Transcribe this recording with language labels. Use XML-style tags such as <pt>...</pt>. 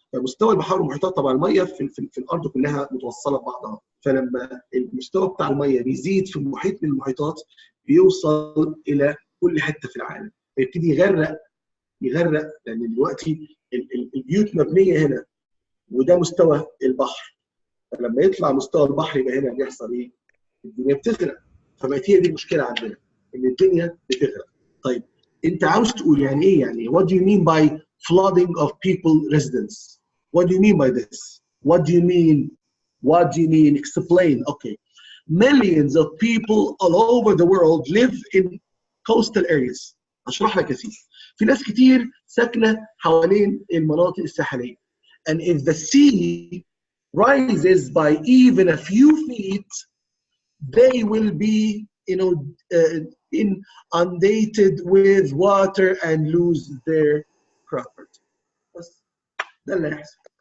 <ar>فمستوى البحار والمحيطات طبعا الميه في الارض كلها متوصله ببعضها، فلما المستوى بتاع الميه بيزيد في محيط من المحيطات بيوصل الى كل حته في العالم، فيبتدي يغرق لان دلوقتي البيوت مبنيه هنا وده مستوى البحر. فلما يطلع مستوى البحر يبقى هنا بيحصل ايه؟ الدنيا بتغرق. فبقت هي دي المشكله عندنا، ان الدنيا بتغرق. طيب انت عاوز تقول يعني ايه؟ يعني</ar> <en>what do you mean by flooding of people residence? What do you mean by this? What do you mean? What do you mean? Explain. Okay. Millions of people all over the world live in coastal areas.</en> <ar>اشرح لك يا سيدي. في ناس كتير ساكنه حوالين المناطق الساحليه.</ar> <en>And if the sea rises by even a few feet, they will be, inundated with water and lose their property.</en> <ar>بس ده اللي هيحصل.</ar>